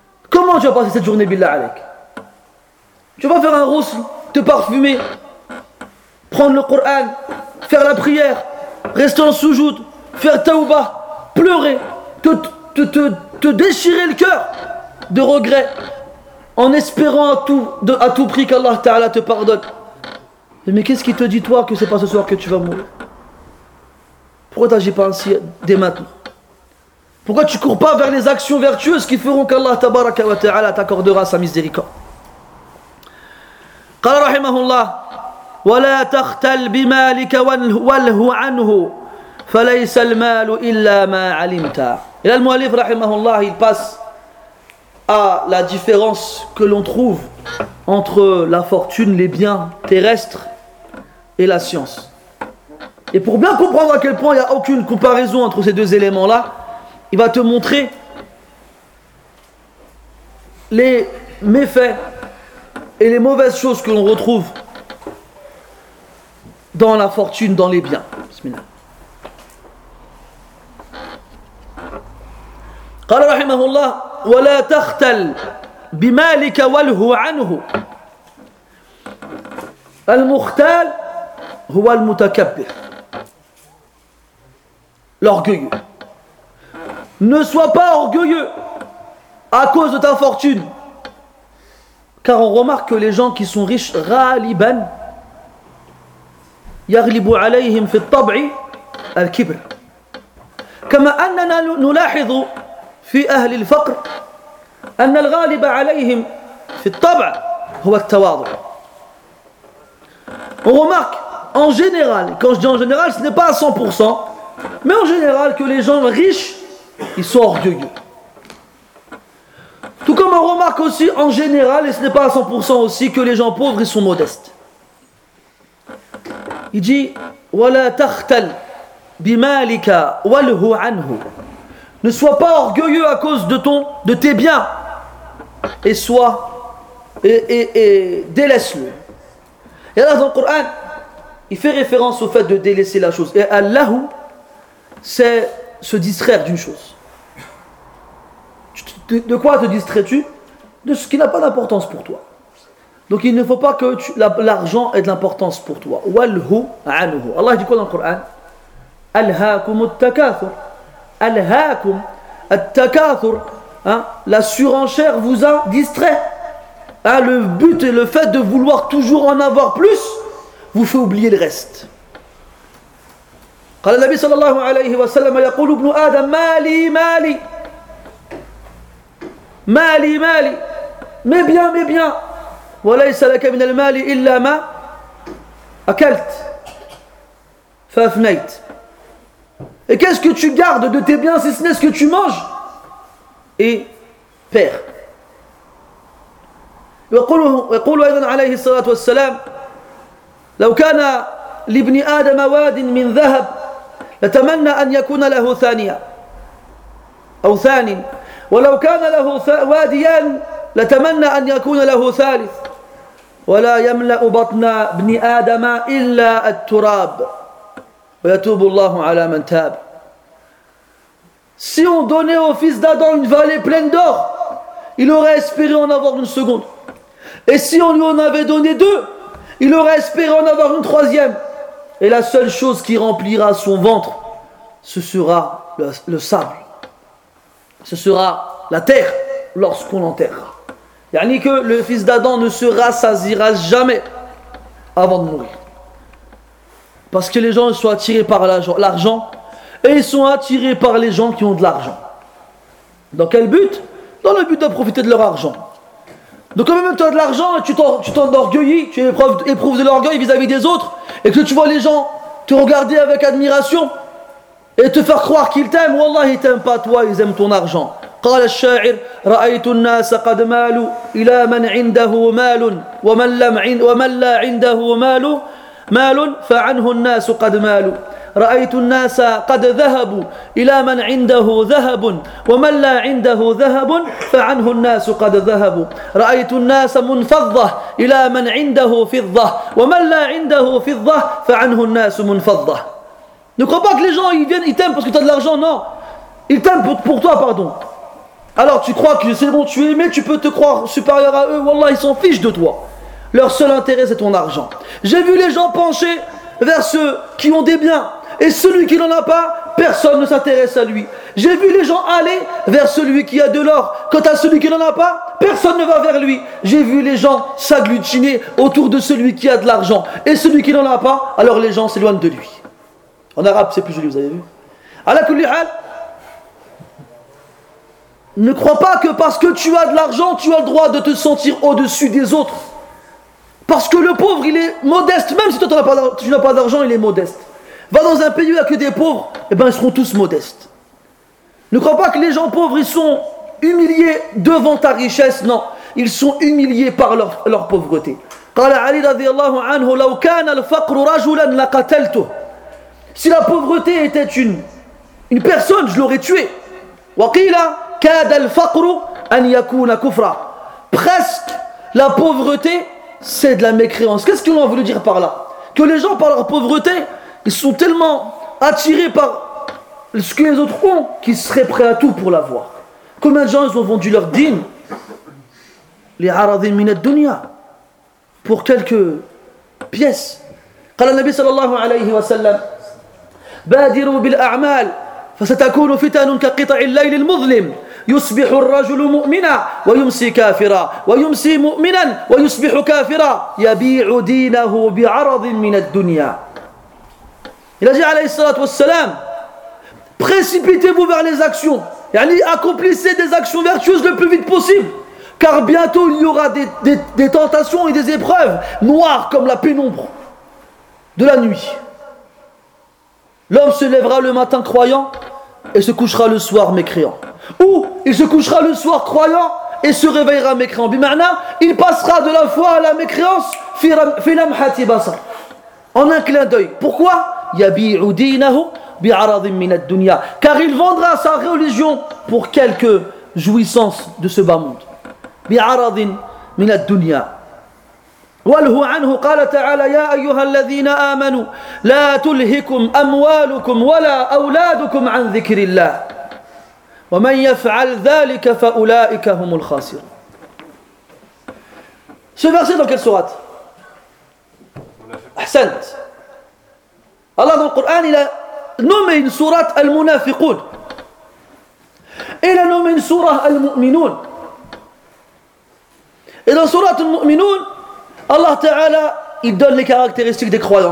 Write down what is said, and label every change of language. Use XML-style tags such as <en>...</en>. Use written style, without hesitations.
<fr>Comment tu vas passer cette journée, Billah Alek? Tu vas faire un rousse, te parfumer, prendre le Coran, faire la prière, rester en soujoud, faire taouba, pleurer, te déchirer le cœur de regret, en espérant à tout prix qu'Allah Ta'ala te pardonne. Mais qu'est-ce qui te dit toi que c'est pas ce soir que tu vas mourir? Pourquoi t'agis pas ainsi dès maintenant? Pourquoi tu cours pas vers les actions vertueuses qui feront qu'Allah Tabaraka wa Ta'ala t'accordera sa miséricorde?</fr> <ar>Qala rahimahullah, ولا تختل بمالك وله عنه فليس المال الا ما علمت.</ar> <fr>Et là, le mu'allif rahimahullah il passe à la différence que l'on trouve entre la fortune, les biens terrestres et la science. Et pour bien comprendre à quel point il n'y a aucune comparaison entre ces deux éléments là, il va te montrer les méfaits et les mauvaises choses que l'on retrouve dans la fortune, dans les biens.</fr> <ar>Bismillah. قال رحمه الله ولا تختل بمالك وله عنه المختال هو المتكبر</ar> <fr>l'orgueilleux. Ne sois pas orgueilleux à cause de ta fortune, car on remarque que les gens qui sont riches</fr> <ar>غالبًا يغلب عليهم في الطبع الكبر كما أننا نلاحظ في أهل الفقر أن الغالب عليهم في الطبع هو التواضع.</ar> <fr>On remarque en général, quand je dis en général, ce n'est pas à 100%, mais en général que les gens riches, ils sont orgueilleux. Tout comme on remarque aussi en général, et ce n'est pas à 100% aussi, que les gens pauvres, ils sont modestes. Il dit</fr> <ar>وَلَا تَخْتَلْ بِمَالِكَ وَلْهُ عَنْهُ.</ar> <fr>Ne sois pas orgueilleux à cause de ton, de tes biens, et sois et délaisse-le. Et là dans le Coran, il fait référence au fait de délaisser la chose. Et Allahu, c'est se distraire d'une chose. De quoi te distrais-tu? De ce qui n'a pas d'importance pour toi. Donc il ne faut pas que tu, l'argent ait de l'importance pour toi.</fr> <ar>Walhu anhu.</ar> <fr>Allah dit quoi dans le Coran?</fr> <ar>Alhaakum at-takathur. Alhaakum at-takathur.</ar> <fr>La surenchère vous a distrait. Le but et le fait de vouloir toujours en avoir plus vous fait oublier le reste.</fr> <ar>قال النبي صلى الله عليه وسلم يقول ابن آدم مالي مالي مالي مالي</ar> <fr>mes biens mes biens</fr> <ar>وليس لك من المال إلا ما أكلت فأفنيت.</ar> <fr>Et qu'est-ce que tu gardes de tes biens si ce n'est ce que tu manges et perds.</fr> <ar>يقول أيضا عليه الصلاة والسلام لو كان لابن آدم واد من ذهب لتمنى أن يكون له ثانية أو ثاني ولو كان له واديان لتمنى أن يكون له ثالث ولا يملأ بطن ابن آدم إلا التراب ويتوب الله على من تاب.</ar> <fr>Si on donnait au fils d'Adam une vallée pleine d'or, il aurait espéré en avoir une seconde. Et si on lui en avait donné deux, il aurait espéré en avoir une troisième. Et la seule chose qui remplira son ventre, ce sera le sable. Ce sera la terre lorsqu'on l'enterrera. Yani que le fils d'Adam ne se rassasira jamais avant de mourir. Parce que les gens sont attirés par l'argent et ils sont attirés par les gens qui ont de l'argent. Dans quel but? Dans le but de profiter de leur argent. Donc quand même tu as de l'argent et tu t'en orgueillis, tu éprouves de l'orgueil vis-à-vis des autres, et que tu vois les gens te regarder avec admiration et te faire croire qu'ils t'aiment, wallah ils t'aiment pas toi, ils aiment ton argent.</fr> <ar>قال الشاعر رأيت الناس قد مالوا إلى من عنده مال ومن لا عنده مال فعنه الناس قد مالوا رأيت الناس قد ذهبوا إلى من عنده ذهب ومن لا عنده ذهب فعنه الناس قد ذهبوا رأيت الناس منفضة إلى من عنده فضة ومن لا عنده فضة فعنه الناس منفضة.</ar> <fr>Ne crois pas que les gens ils viennent, ils t'aiment parce que tu as de l'argent, non. Ils t'aiment pour toi, pardon. Alors tu crois que c'est bon, tu es aimé, tu peux te croire supérieur à eux. Wallah, ils s'en fichent de toi. Leur seul intérêt, c'est ton argent. J'ai vu les gens pencher vers ceux qui ont des biens, et celui qui n'en a pas, personne ne s'intéresse à lui. J'ai vu les gens aller vers celui qui a de l'or, quant à celui qui n'en a pas, personne ne va vers lui. J'ai vu les gens s'agglutiner autour de celui qui a de l'argent, et celui qui n'en a pas, alors les gens s'éloignent de lui. En arabe, c'est plus joli, vous avez vu.</fr> <ar>Ala kulli hal,</ar> <fr>ne crois pas que parce que tu as de l'argent, tu as le droit de te sentir au-dessus des autres. Parce que le pauvre, il est modeste. Même si toi, tu n'as pas d'argent, il est modeste. Va dans un pays où il n'y a que des pauvres, et bien ils seront tous modestes. Ne crois pas que les gens pauvres, ils sont humiliés devant ta richesse. Non, ils sont humiliés par leur pauvreté.</fr> <ar>قال علي رضي الله عنه لو كان الفقر رجلا لقتلته.</ar> <fr>Si la pauvreté était une personne, je l'aurais tué.</fr> <ar>وقيل كاد الفقر أن يكون كفرا.</ar> <fr>Presque La pauvreté, c'est de la mécréance. Qu'est-ce que l'on veut dire par là? Que les gens, par leur pauvreté, ils sont tellement attirés par ce que les autres ont qu'ils seraient prêts à tout pour l'avoir. Combien de gens ils ont vendu leur din? Les</fr> <ar>aradim minad dunya.</ar> <fr>Pour quelques pièces.</fr> <ar>Qala an-nabi sallallahu alayhi wa sallam. Badiru bil a'mal. فستكون فتن كقطع الليل المظلم يصبح الرجل مؤمنا ويمسي كافرا ويمسي مؤمنا ويصبح كافرا يبيع دينه بعرض من الدنيا.</ar> <fr>Il a dit</fr> <ar>عليه الصلاة والسلام,</ar> <fr>précipitez-vous vers les actions, يعني accomplissez des actions vertueuses le plus vite possible, car bientôt il y aura des tentations et des épreuves noires comme la pénombre de la nuit. L'homme se lèvera le matin croyant et se couchera le soir mécréant. Ou il se couchera le soir croyant et se réveillera mécréant. Bimana, il passera de la foi à la mécréance</fr> <ar>filam hatibasa.</ar> <fr>En un clin d'œil. Pourquoi?</fr> <ar>Yabi'u dinahu bi'aradhim min ad-dunya.</ar> <fr>Car il vendra sa religion pour quelques jouissances de ce bas monde.</fr> <ar>Bi'aradhim min ad-dunya. والهو عنه قال تعالى يا أيها الذين آمنوا لا تلهكم أموالكم ولا أولادكم عن ذكر الله ومن يفعل ذلك فأولئك هم الخاسرون.</ar> <fr>Ce verset dans quelle sourate?</fr> <ar>أحسنت.</ar> <fr>Allah dans le Coran il a nommé une sourate Al-Munafiqun. Il a nommé une sourate Al-Mu'minun. Et dans sourate Al-Mu'minun, Allah Ta'ala, il donne les caractéristiques des croyants.</fr>